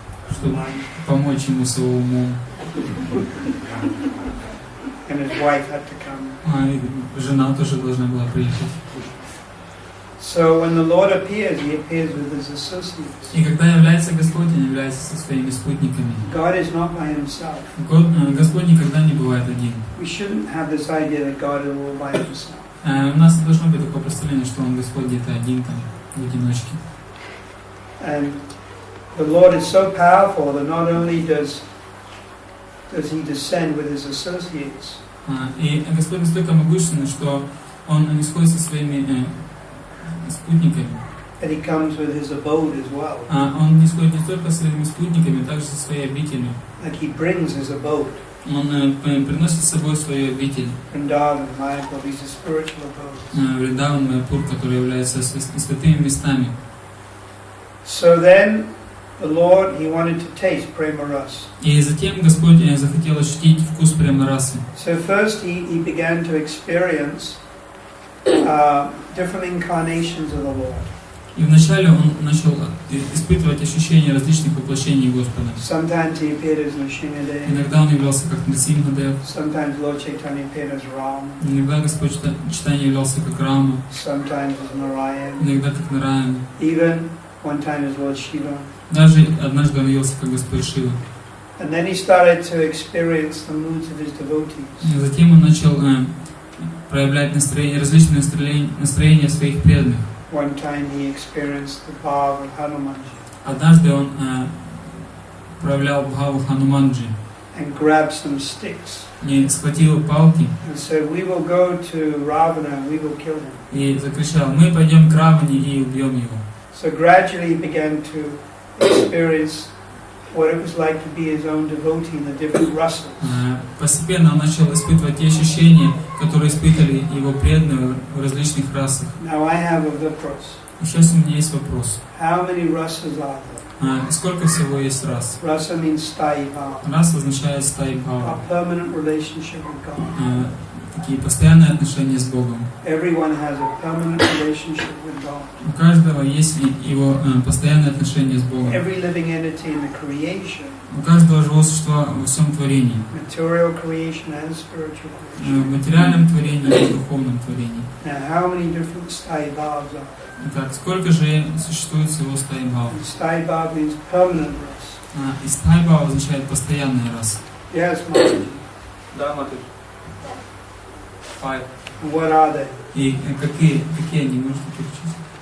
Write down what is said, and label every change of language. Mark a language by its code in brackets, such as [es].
[ru] чтобы помочь ему с его умом. [en] and his wife had to come. [ru] И жена тоже должна была приехать. [en] So when the Lord appears, He appears with His associates. [ru] И когда является Господь, Он является со своими спутниками. [en] God is not by Himself. [ru] Господь никогда не бывает один. [en] We shouldn't have this idea that God is all by Himself. [ru] У нас не должно быть такое представление, что Он Господь где-то один там, в одиночке. [en] And the Lord is so powerful that not only does He descend with His associates, [ru] И Господь настолько могущественный, что Он не сходит со своими спутниками. [en] that He comes with His abode as well. [ru] Он не сходит не только со своими спутниками, также со своей обителью. [en] Like He brings His abode. [ru] Он приносит с собой свою обитель. [en] Vrindavan, Mayapur, these are spiritual abodes. [ru] Вриндаван, Майяпур, которые являются святыми местами. [en] So then, the Lord, He wanted to taste prema ras. [ru] И затем Господь захотел ощутить вкус према-расы. [en] So first He began to experience different incarnations of the Lord. [ru] И вначале Он начал испытывать ощущения различных воплощений Господа. [en] Sometimes He appeared as Nrsimhadev. [ru] Иногда Он являлся как Нрсимхадев. [en] Sometimes Lord Chaitanya appeared as Ram. [ru] Иногда Господь Чайтаньи являлся как Рама. [en] Sometimes as Narayan. [ru] Иногда как Нараяна. [en] Even one time as Lord Shiva. [ru] Даже однажды Он явился как Господь Шива. [en] And then He started to experience the moods of His devotees. [ru] И затем Он начал проявлять различные настроения своих преданных. [en] One time He experienced the bhav of Hanumanji. [ru] Однажды Он проявлял бхаву Хануманджи. [en] And grabbed some sticks. [ru] И схватил палки. [en] And said, "We will go to Ravana and we will kill him." [ru] И закричал: мы пойдем к Раване и убьем его. [en] So gradually he began to experience what it was like to be his own devotee in the different rasas. [ru] Постепенно он начал испытывать те ощущения, которые испытывали его преданные в различных расах. [en] Now I have a вопрос. [ru] Сейчас у меня есть вопрос. [en] How many rasas are there? [ru] Сколько всего есть рас? [en] Rasa means sthayi bhava. [ru] Рас означает стаи бхава. [en] A permanent relationship with God. [ru] Такие постоянные отношения с Богом. [en] Everyone has a permanent relationship with God. [ru] У каждого есть его постоянные отношения с Богом. [en] Every living entity in the creation. [ru] У каждого живого существа во всем творении. [en] Material creation and spiritual creation. [ru] В материальном творении и в духовном творении. [en] Now, how many different sthayi bhavas are? [ru] Итак, сколько же существует всего стаи бхав? [en] Sthayi bhava means permanent rasa. [ru] И стаи бхава означает постоянный рас. [en] Yes, Mataji. [ru] Да, Матуш. [en] What are they? [ru] И какие они, можете перечислить?